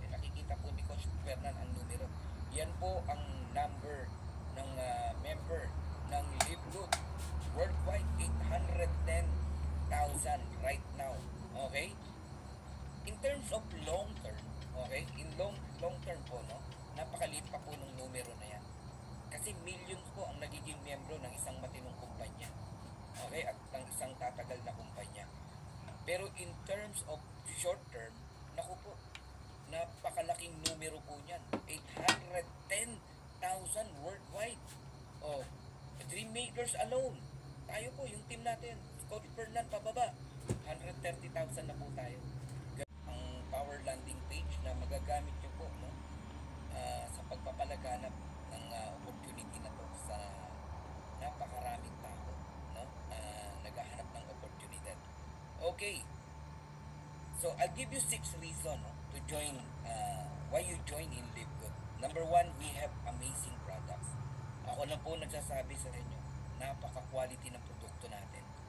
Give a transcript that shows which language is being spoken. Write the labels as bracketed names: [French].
[Filipino] Nakikita po ni Coach Fernand ang numero. Yan po ang number ng member ng Live Good. [English] Worldwide, 810,000 right now. Okay? In terms of long term, okay? In long term [Filipino] po, no? Napakaliit pa po ng numero na yan. Kasi millions po ang nagiging miyembro ng isang matinong kumpanya. Okay? At ng isang tatagal na kumpanya. Pero [English] in terms of short term, [Filipino] naku po, napakalaking numero po niyan. [English] 810,000 worldwide. Oh, Dreammakers alone. [Filipino] Tayo po, yung team natin, Coach Fernand pababa, 130,000 na po tayo. Ang power landing page na magagamit nyo po, no? Sa pagpapalaganap ng opportunity na to sa napakaraming tao, no? Naghahanap ng oportunidad. Okay. [English] So, I'll give you 6 reasons, no, to join, why you join in Live Good. Number 1, we have amazing products. [Filipino] Yan po nagsasabi sa inyo, napaka-quality ng produkto natin.